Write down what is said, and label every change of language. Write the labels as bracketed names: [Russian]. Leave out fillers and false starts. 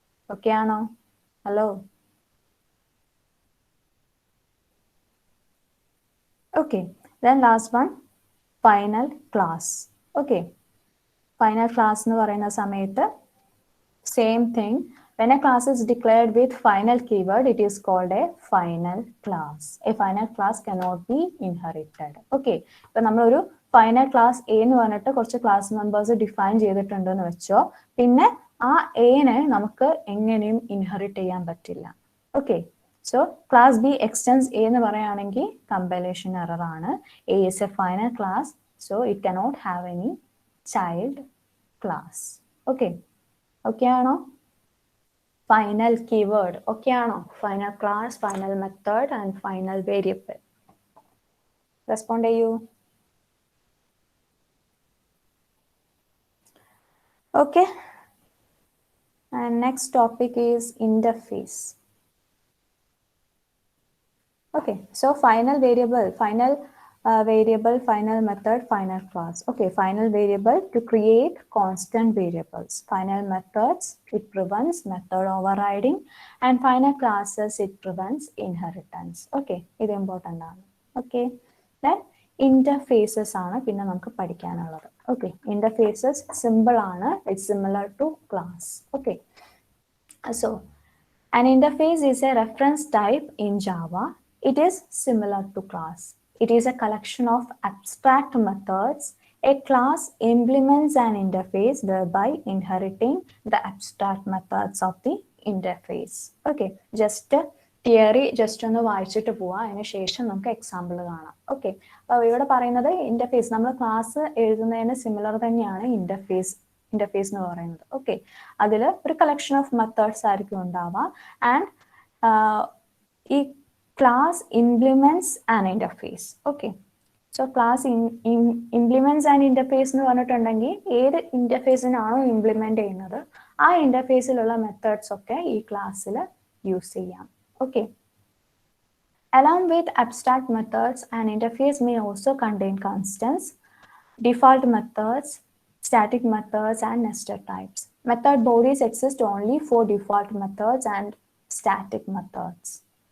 [Malayalam] Okay ആണോ? Hello, okay. [English] Then last one, final class. [Malayalam] Okay, final class എന്ന് പറയുന്ന സമയത്ത് [English] same thing. When a class is declared with final keyword, it is called a final class. A final class cannot be inherited. Okay. [Malayalam] ഇപ്പൊ നമ്മളൊരു final class A എന്ന് പറഞ്ഞിട്ട് കുറച്ച് class members define ചെയ്തിട്ടുണ്ടെന്ന് വെച്ചോ, പിന്നെ ആ എനെ നമുക്ക് എങ്ങനെയും ഇൻഹെറിറ്റ് ചെയ്യാൻ പറ്റില്ല. Okay, so [English] class B extends A [Malayalam] എന്ന് പറയുകയാണെങ്കിൽ കമ്പൈലേഷൻ എറർ ആണ്. [English] A is a final class, so it cannot have any child class. [Malayalam] Okay, okay ആണോ? ഫൈനൽ കീവേഡ് ഓക്കെ ആണോ? [English] Final class, final method and final variable. [Malayalam] Respond ചെയ്യൂ. [English] Okay, and next topic is interface. Okay, so final variable, final variable, final method, final class. Okay, final variable to create constant variables. Final methods, it prevents method overriding, and final classes, it prevents inheritance. [Malayalam] Okay, ഇത് important ആണ്. Okay, [English] then interfaces [Malayalam] ആണ് പിന്നെ നമുക്ക് പഠിക്കാനുള്ളത്. [English] Okay, interfaces simple ആണ്, it's similar to class. Okay, so an interface is a reference type in Java. It is similar to class. It is a collection of abstract methods. A class implements an interface, thereby inheriting the abstract methods of the interface. [Malayalam] Okay, just theory just ഒന്ന് വായിച്ചിട്ട് പോവാം, അതിന് ശേഷം നമുക്ക് example കാണാം. Okay, അപ്പോൾ ഇവിടെ പറയുന്നത് ഇന്റർഫേസ്, നമ്മൾ ക്ലാസ് എഴുതുന്നതിന് സിമിലർ തന്നെയാണ് ഇന്റർഫേസ് എന്ന് പറയുന്നത്. ഓക്കെ, അതിൽ ഒരു [English] collection of methods [Malayalam] ആയിരിക്കും ഉണ്ടാവുക, ആൻഡ് ഈ [English] Class implements an interface. [Malayalam] Okay, so [English] class implements and interface [Malayalam] എന്ന് പറഞ്ഞിട്ടുണ്ടെങ്കിൽ ഏത് ഇന്റർഫേസിനാണോ ഇംപ്ലിമെന്റ് ചെയ്യുന്നത് ആ ഇന്റർഫേസിലുള്ള മെത്തേഡ്സ് ഒക്കെ ഈ ക്ലാസ്സിൽ യൂസ് ചെയ്യാം. [English] Okay, along with abstract methods, an interface may also contain constants, default methods, static methods, and nested types. Method bodies exist only for default methods and static methods.